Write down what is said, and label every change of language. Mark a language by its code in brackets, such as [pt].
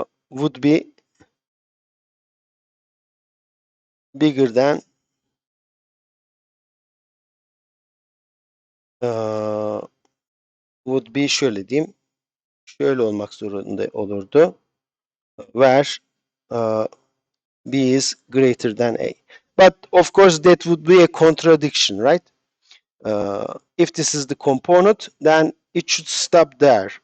[en] would be bigger than would be [tr] şöyle diyeyim. Şöyle olmak zorunda olurdu. [en] Where b is greater than a. But of course that would be a contradiction, right? If this is the component, then it should stop there.